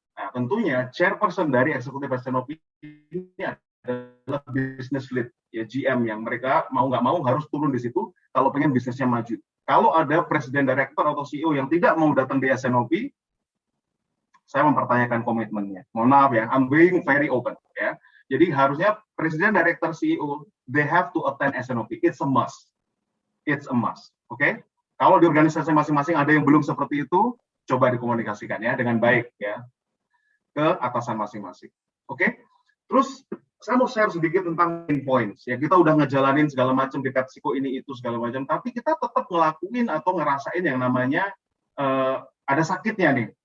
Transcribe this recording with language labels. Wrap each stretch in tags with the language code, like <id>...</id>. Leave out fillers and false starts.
<id>Nah, tentunya chairperson dari eksekutif S&OP ini adalah business lead, ya GM, yang mereka mau nggak mau harus turun di situ kalau pengen bisnisnya maju. Kalau ada presiden director atau CEO yang tidak mau datang di S&OP, saya mempertanyakan komitmennya. Mohon maaf ya,</id> <en>I'm being very open</en> <id>ya. Jadi harusnya presiden, director, CEO,</id> <en>they have to attend S&OP. It's a must. It's a must. Oke?</en> <id>Kalau di organisasi masing-masing ada yang belum seperti itu, coba dikomunikasikan ya dengan baik ya ke atasan masing-masing. Oke? Terus saya mau share sedikit tentang main points. Ya, kita udah ngejalanin segala macam di PepsiCo ini itu segala macam, tapi kita tetap ngelakuin atau ngerasain yang namanya ada sakitnya nih.</id>